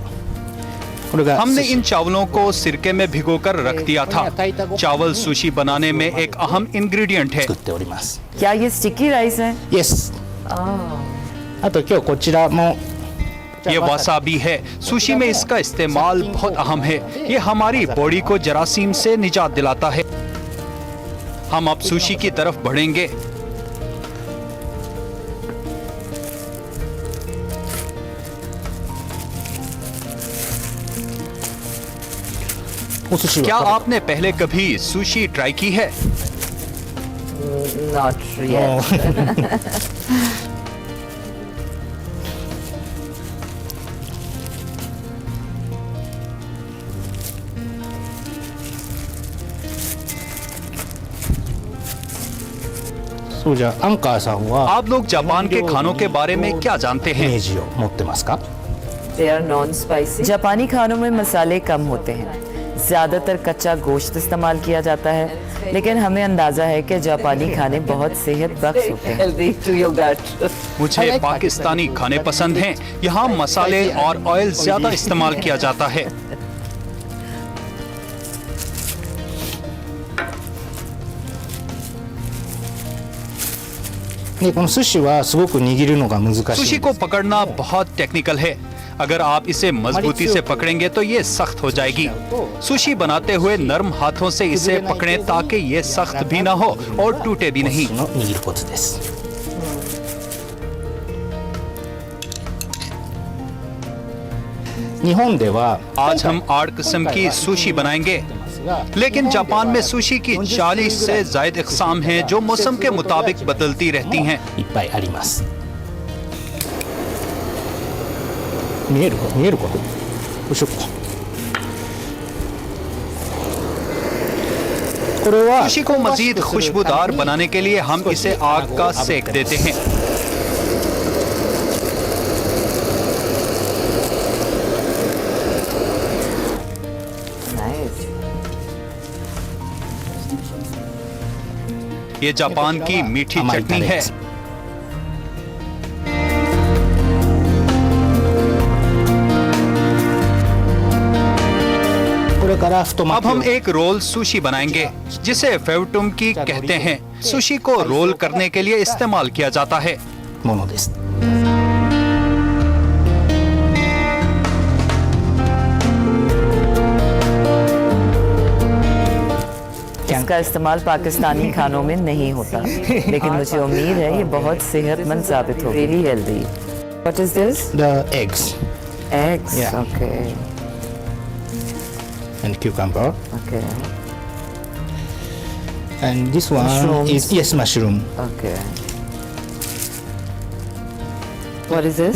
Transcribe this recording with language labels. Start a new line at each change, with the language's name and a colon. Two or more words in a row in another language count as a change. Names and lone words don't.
Japanese: これが
Urdu: ہم نے ان چاولوں کو سرکے میں بھگو کر رکھ دیا تھا۔ چاول سوشی بنانے میں ایک اہم انگریڈینٹ ہے.
Japanese: 作っております。
Urdu: کیا یہ
English: sticky rice
Urdu: है?
Japanese: Yes。あと今日こちらも
Urdu: یہ واسابی ہے. سوشی میں اس کا استعمال بہت اہم ہے۔ یہ ہماری باڈی کو جراثیم سے نجات دلاتا ہے. ہم اب سوشی کی طرف بڑھیں گے. کیا آپ نے پہلے کبھی سوشی ٹرائی کی ہے?
English: Not yet.
Japanese: そうじゃあアンカーさんは
Urdu: آپ لوگ جاپان کے کھانوں کے بارے میں کیا جانتے
Japanese: イメ
Urdu: हैं?
Japanese: ージを持ってますか
English: They are non-spicy.
Urdu: جاپانی کھانوں میں مسالے کم ہوتے ہیں، زیادہ تر کچا گوشت استعمال کیا جاتا ہے، لیکن ہمیں اندازہ ہے کہ جاپانی کھانے بہت صحت بخش ہوتے ہیں.
English: Healthy to your gut.
Urdu: مجھے پاکستانی کھانے پسند ہیں۔ یہاں مسالے اور آئل زیادہ استعمال کیا جاتا ہے.
Japanese: でこの寿司はすごく握るのが難しいんです
Urdu: سوشی کو پکڑنا بہت ٹیکنیکل ہے۔ اگر آپ اسے مضبوطی سے پکڑیں گے تو یہ سخت ہو جائے گی. سوشی بناتے ہوئے نرم ہاتھوں سے اسے پکڑیں تاکہ یہ سخت بھی نہ ہو اور ٹوٹے بھی نہیں.
Japanese: の握るコツです。日本では
Urdu: آج ہم 8 قسم کی سوشی بنائیں گے، لیکن جاپان میں سوشی کی 40 سے زیادہ اقسام ہیں جو موسم کے مطابق بدلتی رہتی ہیں.
Japanese: いっぱいあります。見えるかよいしょ。これは
Urdu: سوشی کو مزید خوشبودار بنانے کے لیے ہم اسے آگ کا سیک دیتے ہیں.
English: Nice.
Urdu: یہ جاپان کی میٹھی
Japanese: 甘い
Urdu: चटनी
Japanese: タレ
Urdu: है।
Japanese: です。ここれから太
Urdu: अब
Japanese: 巻き
Urdu: हम
Japanese: を
Urdu: ایک رول سوشی بنائیں گے جسے فیوٹومکی کہتے ہیں. سوشی کو رول کرنے کے لیے استعمال کیا جاتا ہے.
Japanese: ものです。
Urdu: اس کا استعمال پاکستانی کھانوں میں نہیں ہوتا، لیکن مجھے امید ہے یہ بہت صحت مند ثابت ہوگی.
English: Very healthy. What is this? The eggs एग्स। Yeah. ओके and cucumber ओके and this one Mushrooms. is yes mushroom. Okay. What is this?